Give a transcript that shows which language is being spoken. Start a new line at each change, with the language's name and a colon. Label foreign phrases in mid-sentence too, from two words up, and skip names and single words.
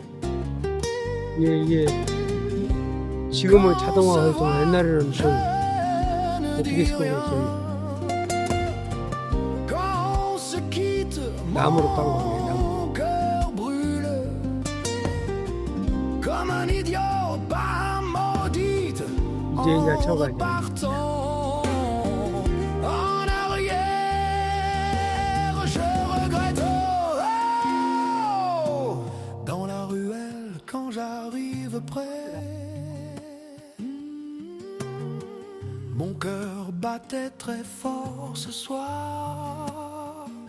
Korean: 이게 지금은 자동화해서 옛날에는 좀 어떻게 했을 거예요? 나무로 딴 거네. 이제 쳐가지고
French: dans la ruelle quand j'arrive près, mon cœur battait très fort ce soir.